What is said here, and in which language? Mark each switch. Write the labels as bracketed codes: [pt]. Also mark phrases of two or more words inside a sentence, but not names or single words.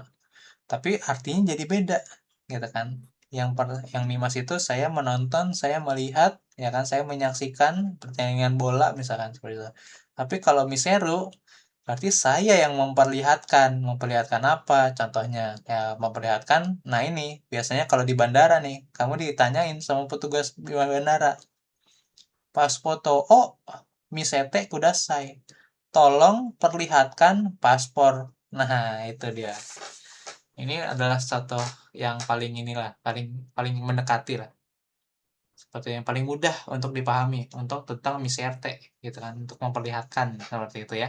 [id] Tapi artinya jadi beda, gitu kan. Yang mimas itu saya menonton, saya melihat, ya kan, saya menyaksikan pertandingan bola misalkan seperti itu. Tapi kalau miseru berarti saya yang memperlihatkan apa contohnya, ya memperlihatkan. Nah ini biasanya kalau di bandara nih, kamu ditanyain sama petugas di bandara, pas foto, [ja] おお、見せてください, [id] tolong perlihatkan paspor. Nah itu dia. Ini adalah satu yang paling inilah, paling paling mendekati lah. Seperti yang paling mudah untuk dipahami untuk tentang miserte gitu kan, untuk memperlihatkan seperti itu ya.